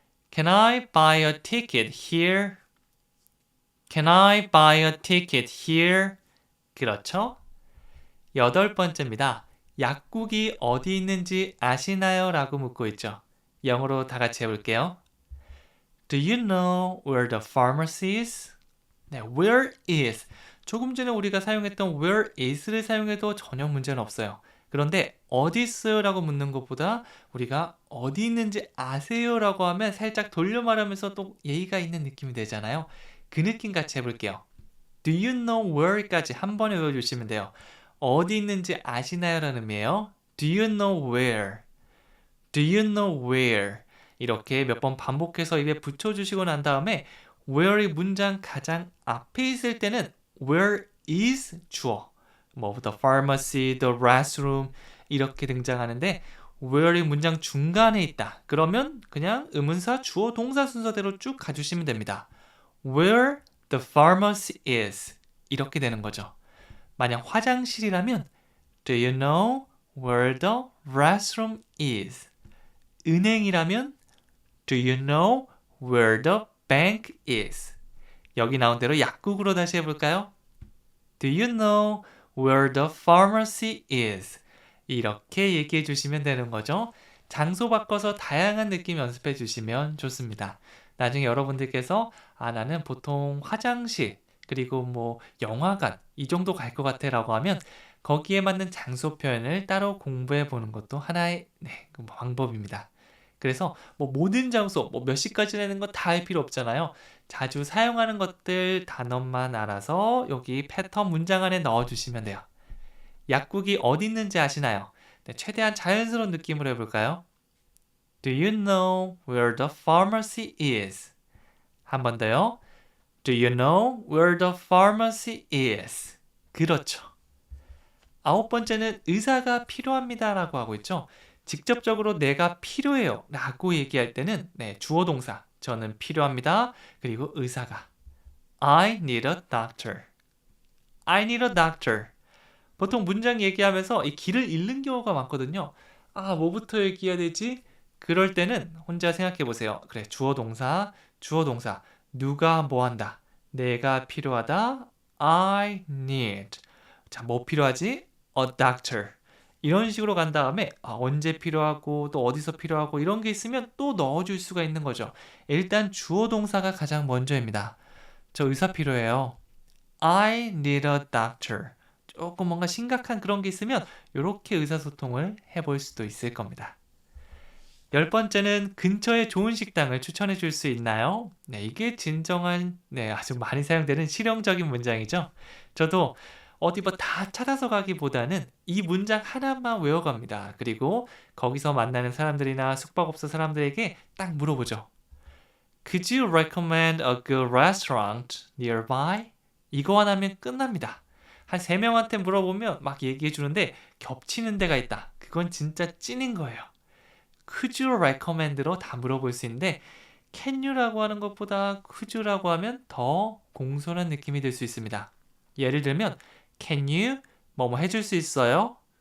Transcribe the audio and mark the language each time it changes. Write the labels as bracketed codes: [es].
[en] Can I buy a ticket here? Can I buy a ticket here? [ko] 그렇죠? 여덟 번째입니다. 약국이 어디 있는지 아시나요? 라고 묻고 있죠. 영어로 다 같이 해볼게요. [en] Do you know where the pharmacy is? [ko] where is. 조금 전에 우리가 사용했던 where is를 사용해도 전혀 문제는 없어요. 그런데 어디 있어요? 라고 묻는 것보다 우리가 어디 있는지 아세요? 라고 하면 살짝 돌려 말하면서 또 예의가 있는 느낌이 되잖아요. 그 느낌 같이 해볼게요. [en] Do you know where? [ko] 까지 한 번에 외워주시면 돼요. 어디 있는지 아시나요? 라는 의미예요. [en] Do you know where? Do you know where? [ko] 이렇게 몇 번 반복해서 입에 붙여주시고 난 다음에 where이 문장 가장 앞에 있을 때는 where is 주어. 뭐 the pharmacy, the restroom 이렇게 등장하는데 where이 문장 중간에 있다. 그러면 그냥 의문사, 주어, 동사 순서대로 쭉 가주시면 됩니다. [en] Where the pharmacy is [ko] 이렇게 되는 거죠. 만약 화장실이라면 [en] Do you know where the restroom is? [ko] 은행이라면 [en] Do you know where the bank is? [ko] 여기 나온 대로 약국으로 다시 해볼까요? [en] Do you know where the pharmacy is? [ko] 이렇게 얘기해 주시면 되는 거죠. 장소 바꿔서 다양한 느낌 연습해 주시면 좋습니다. 나중에 여러분들께서 나는 보통 화장실 그리고 뭐 영화관 이 정도 갈 것 같아 라고 하면 거기에 맞는 장소 표현을 따로 공부해 보는 것도 하나의 방법입니다. 그래서 뭐 모든 장소 몇 시까지라는 거 다 할 필요 없잖아요. 자주 사용하는 것들 단어만 알아서 여기 패턴 문장 안에 넣어주시면 돼요. 약국이 어디 있는지 아시나요? 네, 최대한 자연스러운 느낌으로 해볼까요? [en] Do you know where the pharmacy is? [ko] 한 번 더요. [en] Do you know where the pharmacy is? [ko] 그렇죠. 9번째는 의사가 필요합니다 라고 하고 있죠. 직접적으로 내가 필요해요 라고 얘기할 때는 주어 동사 저는 필요합니다. 그리고 의사가 [en] I need a doctor. I need a doctor. [ko] 보통 문장 얘기하면서 이 길을 잃는 경우가 많거든요. 뭐부터 얘기해야 되지? 그럴 때는 혼자 생각해 보세요. 그래, 주어 동사, 주어 동사. 누가 뭐 한다? 내가 필요하다. I need. 자, 뭐 필요하지? A doctor. 이런 식으로 간 다음에 언제 필요하고 또 어디서 필요하고 이런 게 있으면 또 넣어줄 수가 있는 거죠. 일단 주어 동사가 가장 먼저입니다. 저 의사 필요해요. [en] I need a doctor. [ko] 조금 뭔가 심각한 그런 게 있으면 이렇게 의사소통을 해볼 수도 있을 겁니다. 10번째는 근처에 좋은 식당을 추천해 줄 수 있나요? 이게 진정한 아주 많이 사용되는 실용적인 문장이죠. 저도 어디 뭐 다 찾아서 가기보다는 이 문장 하나만 외워갑니다. 그리고 거기서 만나는 사람들이나 숙박업소 사람들에게 딱 물어보죠. [en] Could you recommend a good restaurant nearby? [ko] 이거 하나면 끝납니다. 한 3명한테 물어보면 막 얘기해 주는데 겹치는 데가 있다. 그건 진짜 찐인 거예요. Could you recommend로 다 물어볼 수 있는데 Can you라고 하는 것보다 Could you라고 하면 더 공손한 느낌이 들 수 있습니다. 예를 들면 Can you 뭐뭐 해줄 수 있어요?